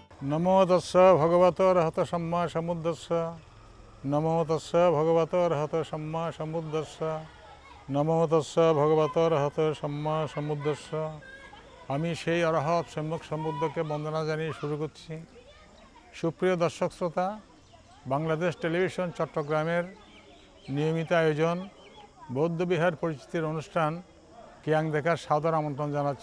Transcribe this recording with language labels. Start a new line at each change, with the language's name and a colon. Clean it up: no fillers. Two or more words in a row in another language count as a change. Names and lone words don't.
Pali: नमो तस्स भगवतो अर्हतो सम्मा समुद्दस्स नमो तस्स भगवतो अर्हतो सम्मा समुद्दस्स नमो तस्स भगवतो अर्हतो सम्मा समुद्दस्स।
Bangla: আমি সেই অরহত সম্যক সমুদ্রকে বন্দনা জানিয়ে শুরু করছি। সুপ্রিয় দর্শক শ্রোতা, বাংলাদেশ টেলিভিশন চট্টগ্রামের নিয়মিত আয়োজন বৌদ্ধবিহার পরিচিতির অনুষ্ঠান কিয়াং দেখার সাদর আমন্ত্রণ জানাচ্ছি।